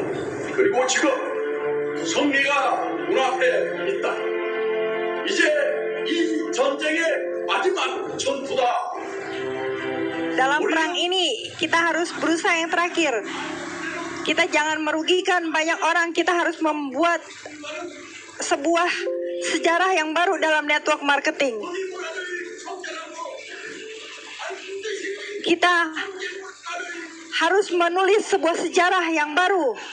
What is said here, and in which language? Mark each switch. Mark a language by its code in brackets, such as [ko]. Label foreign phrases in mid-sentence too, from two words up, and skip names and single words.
[ko] 그리고 지금 승리가 눈앞에 있다. 이제 이 전쟁의 마지막 전투다. [id] Dalam perang ini kita harus berusaha yang terakhir. Kita jangan merugikan banyak orang. Kita harus membuat sebuah sejarah yang baru dalam [en] network marketing. [id] Kita harus menulis sebuah sejarah yang baru.